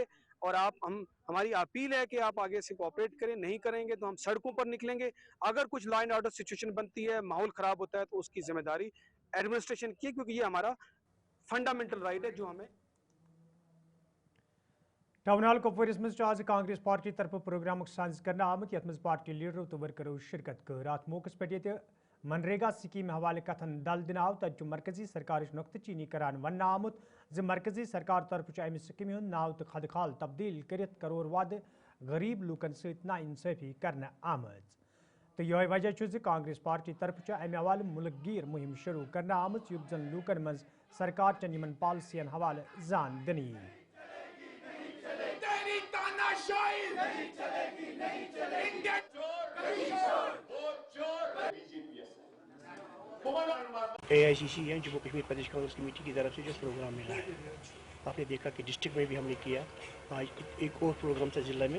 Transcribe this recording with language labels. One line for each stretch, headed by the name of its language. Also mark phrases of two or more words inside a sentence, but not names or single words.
Hindi: और हमारी अपील है कि आप आगे से कोऑपरेट करें, नहीं करेंगे तो हम सड़कों पर निकलेंगे। अगर कुछ
English: law and order situation
Hindi: बनती है, माहौल खराब होता है तो उसकी जिम्मेदारी एडमिनिस्ट्रेशन की है, क्योंकि ये हमारा
English: fundamental right
Hindi: है जो हमें।
Kashmiri: टाउन हाल कुपवारिस मज आज कांग्रेस पार्टी तरफ प्रोग्राम साज करना आमुत यथ मज पार्टी लीडरों तो वर्करों शिरकत कर अत मौके पे ये मनरेगा स्कीम हवाले कथन दल दिन आव तत मरकजी सरकार नुकत चीनी करान वन आमुत ज मरकजी सरकार तरफ अमि स्कीम हुंद नाव तो खदखाल तब्दील कर करोड़ वाद गरीब लूकन सत ना इंसाफी करना आमद तो यह वजह कांग्रेस पार्टी तरफ अमि हवाले मुल्क गिर मुहिम शुरू करना आमद युत जन लूकन मज सरकार चन इन पॉलिसियन हवाले जान दनी।
Hindi: AICC है जम्मू कश्मीर प्रदेश कांग्रेस कमेटी की तरफ से जो प्रोग्राम मिला है, आपने देखा कि डिस्ट्रिक्ट में भी हमने किया, आज एक और प्रोग्राम था जिला में।